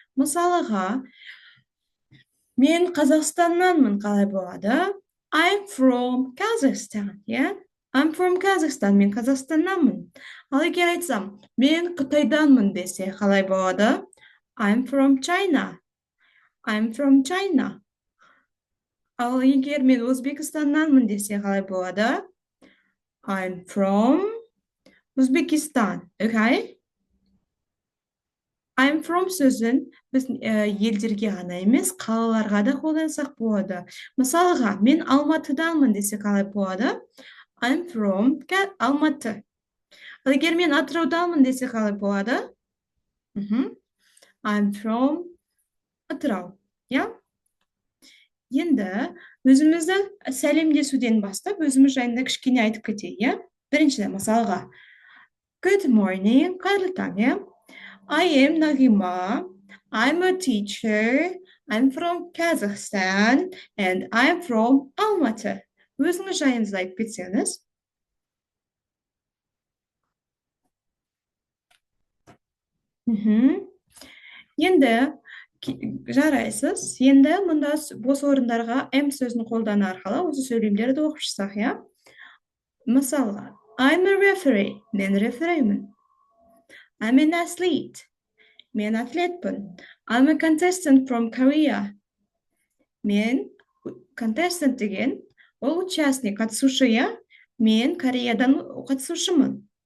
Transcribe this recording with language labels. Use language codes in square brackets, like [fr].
[kk] Мысалыға, мен Қазақстаннанмын, қалай болады? [en] I'm from Kazakhstan, yeah? I'm from Kazakhstan, [kk] мен Қазақстаннанмын. Ал егер айтсам, мен Қытайданмын десе, қалай болады? [en] I'm from China. I'm from China. [kk] Ал егер мен Өзбекстаннанмын десе, қалай болады? [en] I'm from Uzbekistan, okay? I'm from [kk] сөзін біз елдерге ғана емес, қалаларға да қолдансақ болады. Мысалға, мен Алматыданмын десе қалай болады? [en] I'm from Алматы. [kk] Егер мен Атырауданмын десе қалай болады? [en] I'm from Атырау. [kk] Енді өзімізді сәлемдесуден бастап, өзіміз жайында кішкене айтып кетейік. Біріншіден, мысалға, [en] Good morning, [kk] қайырлы таң. [en] I am Nagima. I'm a teacher. I'm from Kazakhstan and I'm from Almaty. [kk] Өзіңіз жайыңызды айтып кетсеңіз. Енді жарайсыз. Енді мұнда бос орындарға M сөзін қолдану арқылы осы сөйлемдерді оқып шықсақ, иә? [en] Мысалға, I'm a referee. [kk] Мен реферимін. [en] I'm an athlete. [kk] Мен атлетпін. [en] I'm a contestant from Korea. [kk] Мен contestant деген, ол участник, қатысушы, иә? Мен Кореядан қатысушымын.